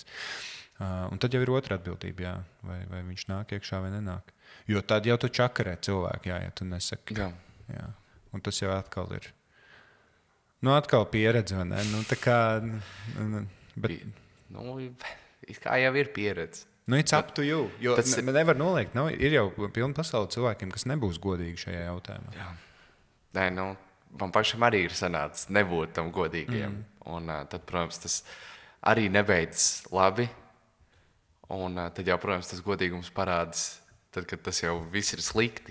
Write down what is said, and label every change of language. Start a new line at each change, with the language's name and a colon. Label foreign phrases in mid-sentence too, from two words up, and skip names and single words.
Latvian: Un tad jau ir otra atbildība, vai viņš nāk iekšā vai nenāk. Jo tad jau tu čakarē cilvēku, ja tu nesaki. Jā. Un tas jau atkal ir. Atkal pieredze, vai ne? Tā kā... Bet... kā jau ir pieredze.
English: It's up to you.
Latvian: Jo nevar noliegt. Ir jau pilna pasaule cilvēkiem, kas nebūs godīgi šajā jautājumā. Jā. Nē, man pašam arī ir sanācis nebūt tam godīgiem. Un tad, protams, tas arī nebeidzas labi. Un tad jau, protams, tas godīgums parādās, tad, kad tas jau viss ir slikti.